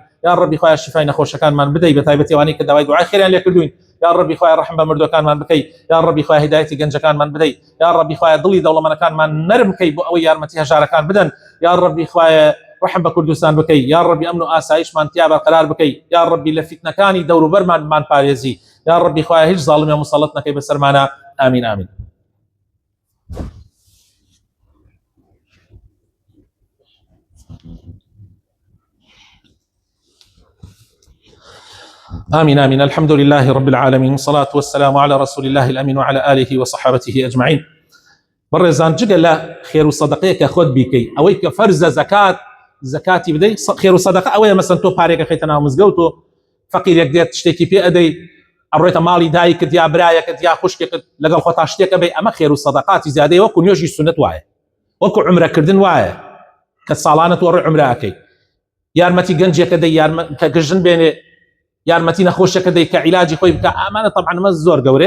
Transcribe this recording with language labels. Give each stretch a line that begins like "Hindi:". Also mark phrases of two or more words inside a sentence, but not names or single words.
Central Kurdish: یا ڕەبی خوایە شیفای نەخۆشەکانمان بدەی، بە تایبەتی ئەوانەی کە داوای دوعای خێریان لێ کردوین، یا ڕەبی خوایە ڕەحم بە مردوەکانمان بکەی، یا ڕەبی خوایە هیدایەتی گەنجەکانمان بدەی، یا ڕەبی خوایە دڵی دەوڵەمەندەکانمان نەرم بکەی بۆ ئەوەی یارمەتی هەژارەکان بدەن، یا ڕەبی خوایە ڕەحم بە کوردستان بکەی، یا ڕەبی ئەمن و ئاسایشمان تیا بەرقەرار بکەی، یا ڕەبی لە فیتنەکانی دەوروبەرمان پارێزی، یا ڕەبی خوایە هیچ زاڵمێ مسەڵڵەت نەکەی بەسەرمانە. ئامین ئامین.
Arabic: آمين آمين. الحمد لله رب العالمين، والصلاة والسلام على رسول الله الأمين وعلى آله وصحابته أجمعين.
Central Kurdish: بەڕێزان جگە لە خێر و سەدەقەیەکە خۆت بیکەی، ئەوەی کە فەرزە زەکاتی بدەی، خێر و سەدەقە ئەوەیە مەسەن تۆ پارێکە خەیتە ناو مزگەوت و فەقیرێک دێت شتێکی پێ ئەدەی، ئەڕۆیتە ماڵی دایکت یا برایەکت یا خوشکێکت لەگەڵ خۆتا شتێک ئەبەی، ئەمە خێر و سەدەقاتی زیادەی وەکو نوێژی سونەت وایە، وەکو عومرەکردن وایە کە ساڵانە تۆ ڕێ عومرە ئەکەی، یارمەتی گەنجێکە دەی کە گژن بێنێ، یارمەتی نەخۆشەکە دەی کە عیلاجی خۆی بکە، ئەمانە طبعاً مە زۆر گەورەیە.